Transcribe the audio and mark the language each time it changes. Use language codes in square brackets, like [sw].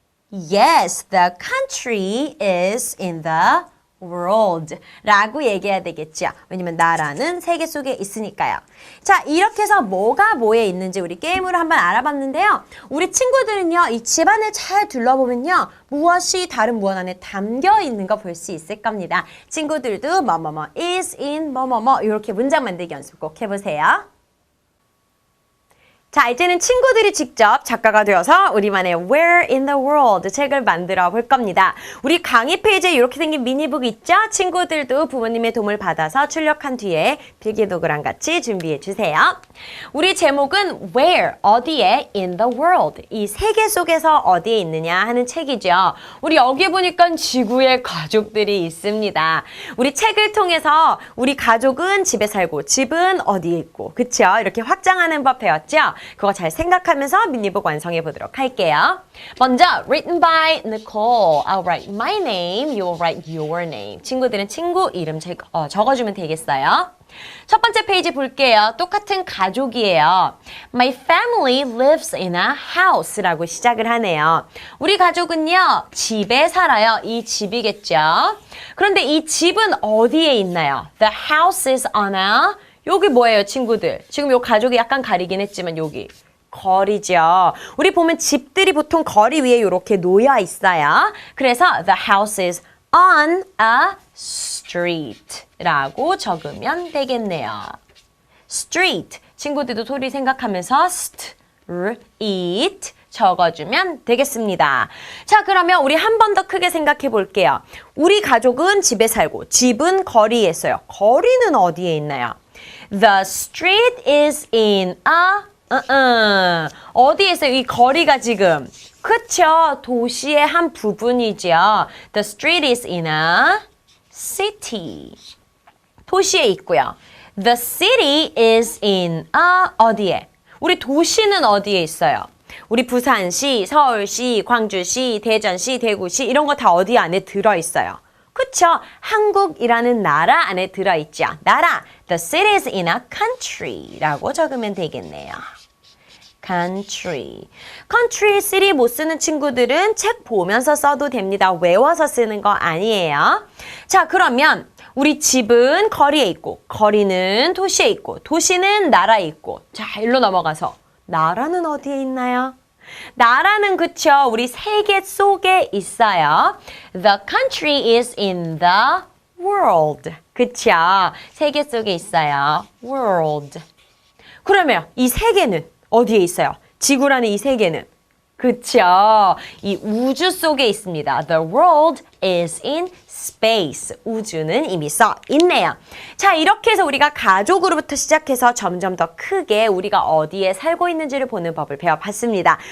[en] Yes, the country is in the world [ko] 라고 얘기해야 되겠죠. 왜냐면 나라는 세계 속에 있으니까요. 자, 이렇게 해서 뭐가 뭐에 있는지 우리 게임으로 한번 알아봤는데요. 우리 친구들은요, 이 집안을 잘 둘러보면요, 무엇이 다른 무엇 안에 담겨 있는 거 볼 수 있을 겁니다. 친구들도 뭐뭐뭐 [en] is in [ko] 뭐뭐뭐 이렇게 문장 만들기 연습 꼭 해보세요. 자, 이제는 친구들이 직접 작가가 되어서 우리만의 Where in the World 책을 만들어 볼 겁니다. 우리 강의 페이지에 이렇게 생긴 미니북 있죠? 친구들도 부모님의 도움을 받아서 출력한 뒤에 필기도구랑 같이 준비해 주세요. 우리 제목은 Where, 어디에, in the world, 이 세계 속에서 어디에 있느냐 하는 책이죠. 우리 여기 보니까 지구에 가족들이 있습니다. 우리 책을 통해서 우리 가족은 집에 살고 집은 어디에 있고, 그쵸? 이렇게 확장하는 법 배웠죠? 그거 잘 생각하면서 미니북 완성해 보도록 할게요. [en] 먼저 written by Nicole. I'll write my name, you'll write your name. [ko] 친구들은 친구 이름 적어주면 되겠어요. 첫 번째 페이지 볼게요. 똑같은 가족이에요. [en] My family lives in a house라고 [ko] 시작을 하네요. 우리 가족은요, 집에 살아요. 이 집이겠죠. 그런데 이 집은 어디에 있나요? [en] The house is on a [ko] 여기 뭐예요, 친구들? 지금 요 가족이 약간 가리긴 했지만 여기 거리죠. 우리 보면 집들이 보통 거리 위에 이렇게 놓여 있어요. 그래서 [en] the house is on a street [ko] 라고 적으면 되겠네요. [en] street. [ko] 친구들도 소리 생각하면서 street 적어주면 되겠습니다. 자, 그러면 우리 한 번 더 크게 생각해 볼게요. 우리 가족은 집에 살고 집은 거리에 있어요. 거리는 어디에 있나요? [en] The street is in a [ko] 어디에 있어요? 이 거리가 지금 그쵸? 도시의 한 부분이죠. [en] The street is in a city. [ko] 도시에 있고요. [en] The city is in a [ko] 어디에? 우리 도시는 어디에 있어요? 우리 부산시, 서울시, 광주시, 대전시, 대구시 이런 거 다 어디 안에 들어있어요. 그쵸? 한국이라는 나라 안에 들어있죠. 나라. [en] The city is in a country [ko] 라고 적으면 되겠네요. [en] country. [ko] country, city 못 쓰는 친구들은 책 보면서 써도 됩니다. 외워서 쓰는 거 아니에요. 자, 그러면 우리 집은 거리에 있고 거리는 도시에 있고 도시는 나라에 있고 자, 일로 넘어가서 나라는 어디에 있나요? 나라는 그쵸? 우리 세계 속에 있어요. [en] The country is in the world. [ko] 그쵸? 세계 속에 있어요. world. 그러면 이 세계는 어디에 있어요? 지구라는 이 세계는 그쵸? 이 우주 속에 있습니다. [en] The world is in space. [ko] 우주는 이미 써 있네요. 자, 이렇게 해서 우리가 가족으로부터 시작해서 점점 더 크게 우리가 어디에 살고 있는지를 보는 법을 배워봤습니다.